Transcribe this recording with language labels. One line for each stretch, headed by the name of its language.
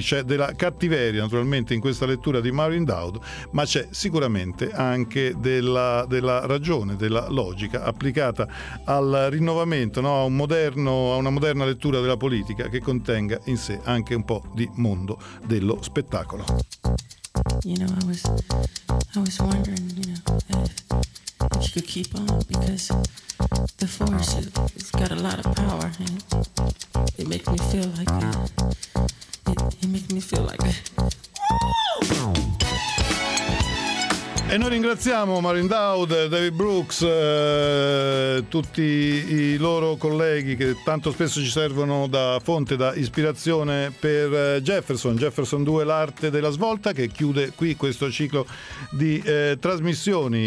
Italian: C'è della cattiveria naturalmente in questa lettura di Marin Daud, ma c'è sicuramente anche della ragione, della logica applicata al rinnovamento, no? a una moderna lettura della politica che contenga in sé anche un po' di mondo dello spettacolo.
English: You know, I was wondering, you know, if she could keep on, because the force, it's got a lot of power, and it makes me feel like it makes me feel like
Italian: E noi ringraziamo Marin Daud, David Brooks, tutti i loro colleghi che tanto spesso ci servono da fonte, da ispirazione per Jefferson 2, l'arte della svolta, che chiude qui questo ciclo di trasmissioni.